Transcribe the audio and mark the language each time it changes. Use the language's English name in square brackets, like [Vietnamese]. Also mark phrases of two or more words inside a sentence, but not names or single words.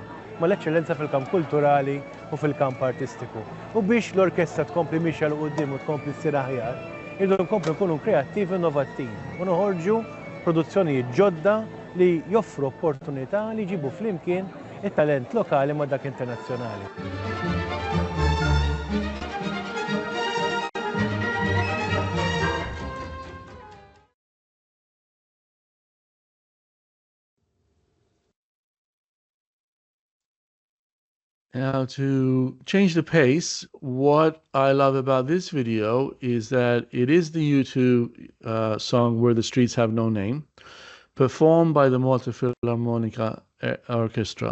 [Maltese] Mal-eċċellenza fil-kamp kulturali u fil-kamp artistiku. U biex l-orkestra tkompli mixja l qudiem u tkompli ssir aħjar, irdu nkomplu nkunu kreattivi u innovattivi u noħorġu produzzjonijiet ġodda li joffru opportunità li jġibu flimkien it-talent lokali ma' dak internazzjonali. [English] Now, to change the pace, what I love about this video is that it is the U2 song Where the Streets Have No Name, performed by the Malta Philharmonic Orchestra.